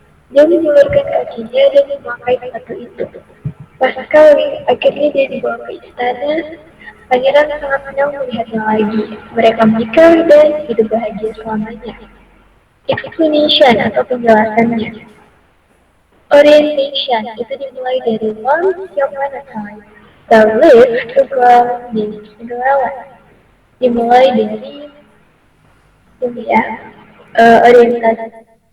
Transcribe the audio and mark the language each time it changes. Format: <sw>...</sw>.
<id>Dia mengulurkan kakinya dan memakai sepatu itu. Pas sekali, akhirnya dia dibawa ke istana. Pangeran sangat senang melihatnya lagi. Mereka menikah dan hidup bahagia selamanya. Explanation atau penjelasannya. Orientation itu dimulai dari</id> <en>once upon a time. There lived a girl named Cinderella.</en> <id>Dimulai dari ini ya, orientasinya.</id>